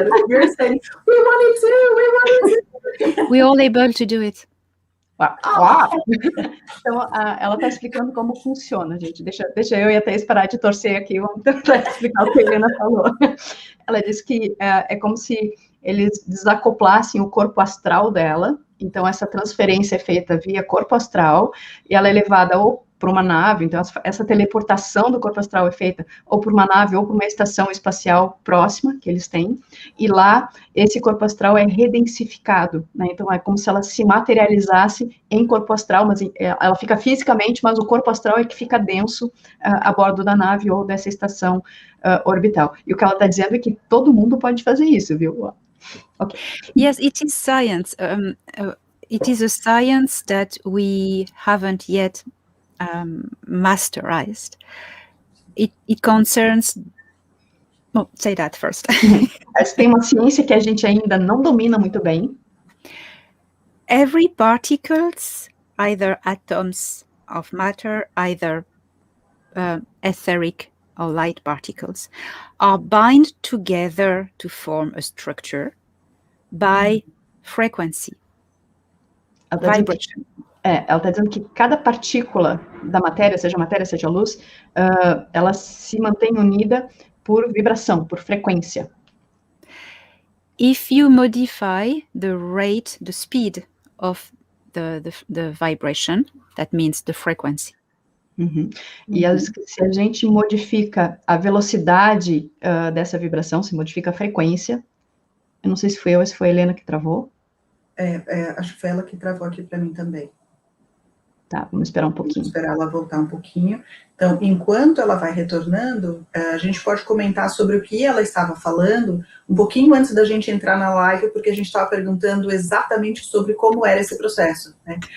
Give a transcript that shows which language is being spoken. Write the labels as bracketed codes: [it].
[en] You're saying, we want it too. We're all able to do it. Uau. [pt] Então, ela está explicando como funciona, gente. Deixa eu e a Thaís parar de torcer aqui, vamos tentar explicar o que a Helena falou. Ela disse que é como se eles desacoplassem o corpo astral dela, então essa transferência é feita via corpo astral, e ela é levada ou para uma nave, então essa teleportação do corpo astral é feita ou por uma nave ou por uma estação espacial próxima que eles têm, e lá esse corpo astral é redensificado, né? Então é como se ela se materializasse em corpo astral, mas ela fica fisicamente, mas o corpo astral é que fica denso a bordo da nave ou dessa estação orbital. E o que ela está dizendo é que todo mundo pode fazer isso, viu? Okay. [en] Yes, it is science. It is a science that we haven't yet masterized. It concerns... Oh, say that first. [pt] Tem uma ciência que a gente ainda não domina muito bem. [en] Every particles, either atoms of matter, either etheric or light particles, are bind together to form a structure by frequency, vibration. [pt] Ela está dizendo que cada partícula da matéria, seja luz, ela se mantém unida por vibração, por frequência. [en] If you modify the rate, the speed of the vibration, that means the frequency. [pt] E se a gente modifica a velocidade dessa vibração, se modifica a frequência, eu não sei se foi eu ou se foi a Helena que travou. Acho que foi ela que travou aqui para mim também. Tá, vamos esperar um pouquinho. Vamos esperar ela voltar um pouquinho. Então, enquanto ela vai retornando, a gente pode comentar sobre o que ela estava falando um pouquinho antes da gente entrar na live, porque a gente estava perguntando exatamente sobre como era esse processo, né?